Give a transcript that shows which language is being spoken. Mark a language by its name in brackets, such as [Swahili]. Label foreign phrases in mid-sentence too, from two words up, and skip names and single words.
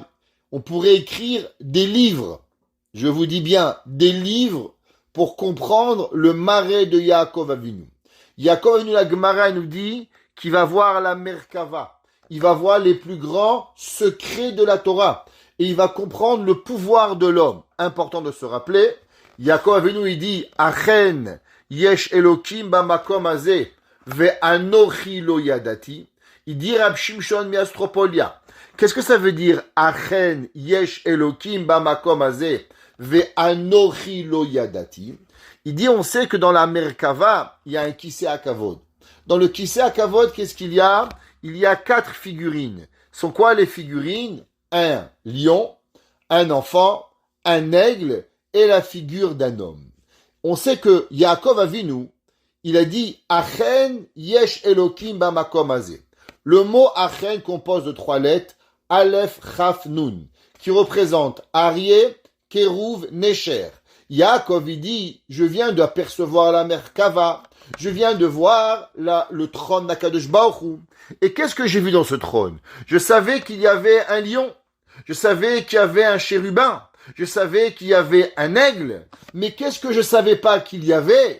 [French] On pourrait écrire des livres, je vous dis bien, des livres pour comprendre le marais de Yaakov Avinu. Yaakov Avinu, la Gemara nous dit qu'il va voir la Merkava. Il va voir les plus grands secrets de la Torah. Et il va comprendre le pouvoir de l'homme. Important de se rappeler. Yaakov Avinu, il dit, [Hebrew] אכן, יש אלקים במקום הזה ואנכי לא ידעתי. [French] Il dit Rab Shimshon miastropolia. Qu'est-ce que ça veut dire? [Hebrew] אכן יש אלקים במקום הזה ואנכי לא ידעתי. [French] Il dit, on sait que dans la Merkava, il y a un [Hebrew] כסא הכבוד. [French] Dans le [Hebrew] כסא הכבוד, [French] qu'est-ce qu'il y a? Il y a 4 figurines. Sont quoi les figurines? Un lion, un enfant, un aigle et la figure d'un homme. On sait que Yaakov Avinu, il a dit [Hebrew] אכן יש אלקים במקום הזה. [French] Le mot Achen compose de 3 lettres, Aleph, Chaf, Nun, qui représente [Hebrew] אריה, כרוב, נשר. [French] Yaakov, il dit, je viens d'apercevoir la Merkava, je viens de voir le trône d' [Hebrew] הקדוש ברוך הוא. [French] Et qu'est-ce que j'ai vu dans ce trône? Je savais qu'il y avait un lion, je savais qu'il y avait un chérubin, je savais qu'il y avait un aigle, mais qu'est-ce que je savais pas qu'il y avait?